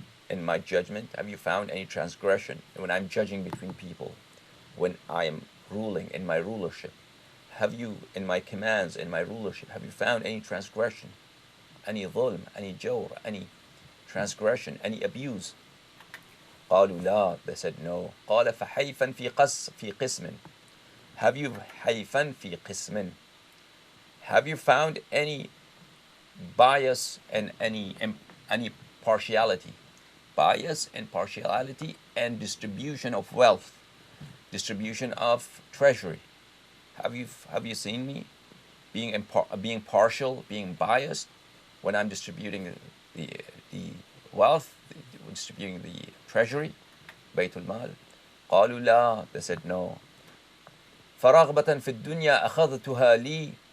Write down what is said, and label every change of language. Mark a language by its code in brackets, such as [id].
[en] In my judgment, have you found any transgression when I'm judging between people, when I am ruling in my rulership? Have you, in my commands, in my rulership, have you found any transgression, any dhulm, any jawr, any transgression, any abuse? [ar] قالوا لا, [en] they said no. [ar] قال فحيفا في قسم. [en] Have you [ar] حيفا في قسم? [en] Have you found any bias and any partiality? Bias and partiality and distribution of wealth, distribution of treasury. Have you seen me being partial, being biased when I'm distributing the wealth, distributing the treasury, بيت المال? [ar] قالوا لا, [en] they said no. [ar] فرغبة في الدنيا أخذتها لي